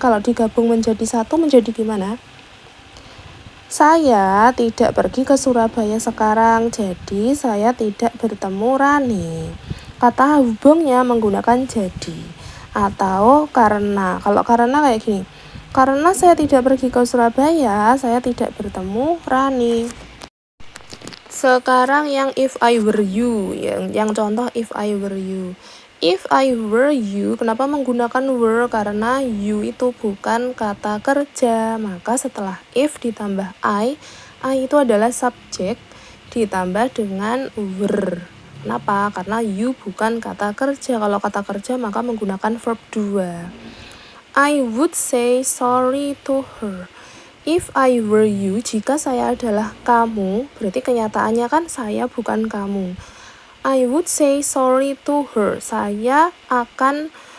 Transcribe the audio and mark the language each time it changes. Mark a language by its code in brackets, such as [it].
[id] Kalau digabung menjadi satu menjadi gimana? Saya tidak pergi ke Surabaya sekarang, jadi saya tidak bertemu Rani. Kata hubungnya menggunakan jadi atau karena. Kalau karena kayak gini, karena saya tidak pergi ke Surabaya, saya tidak bertemu Rani. Sekarang yang [en] if I were you, [id] yang contoh [en] if I were you. If I were you, [id] kenapa menggunakan [en] were? [id] Karena you itu bukan kata kerja. Maka setelah if ditambah I itu adalah subjek ditambah dengan were. Kenapa? Karena you bukan kata kerja. Kalau kata kerja maka menggunakan verb 2. [en] I would say sorry to her. If I were you, [id] jika saya adalah kamu, berarti kenyataannya kan saya bukan kamu. [en] I would say sorry to her. [id] Saya akan